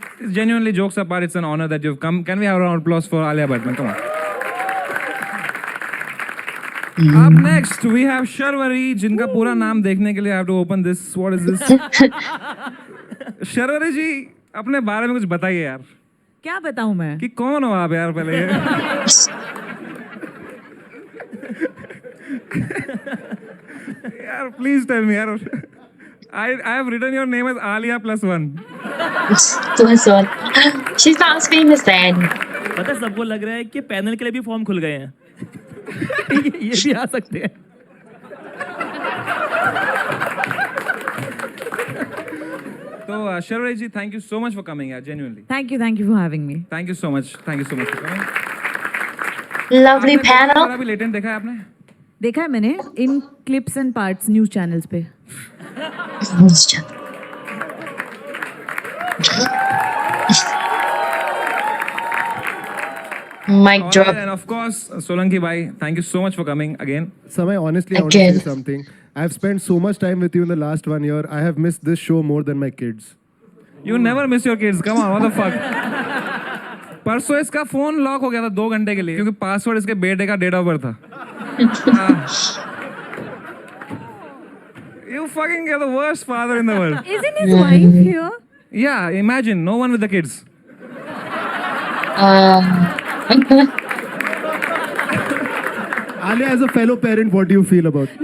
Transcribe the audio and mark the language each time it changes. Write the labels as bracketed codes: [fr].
[en] Genuinely, jokes apart, it's an honor that you've come. Can we have a round of applause for Alia Bhatt? Come on. Up next, we have Sharvari, [hi] जिनका पूरा नाम देखने के लिए [en] I have to open this. What is this? [hi] Sharvari जी, अपने बारे में कुछ बताइए यार। क्या बताऊं मैं? कि कौन हो आप यार पहले? [en] यार, please tell me यार। I have written your name as Alia +1. Plus one. She's not as famous then. [hi] पता है सबको लग रहा है कि पैनल के लिए भी फॉर्म खुल गए हैं ये भी आ सकते हैं [en] So, Sharvari ji, thank you so much for coming here, genuinely. Thank you for having me. Thank you so much. Thank you so much for coming. Lovely [hi] आपने [en] panel. [hi] अभी लेटेंट देखा है आपने? देखा है मैंने [en] in clips and parts news channels [hi] पे. [en] Mic drop. And of course, Solanki bhai, thank you so much for coming again. Samay, honestly, I want to Again. say something. I've spent so much time with you in the last 1 year. I have missed this show more than my kids. You never miss your kids. Come on, what the fuck? [hi] परसों इसका phone lock हो गया था 2 घंटे के लिए क्योंकि password इसके बेटे का [en] date of birth [hi] था. [en] You fucking get the worst father in the world. Isn't his wife here? Yeah, imagine no one with the kids. Alia, as a fellow parent, what do you feel about?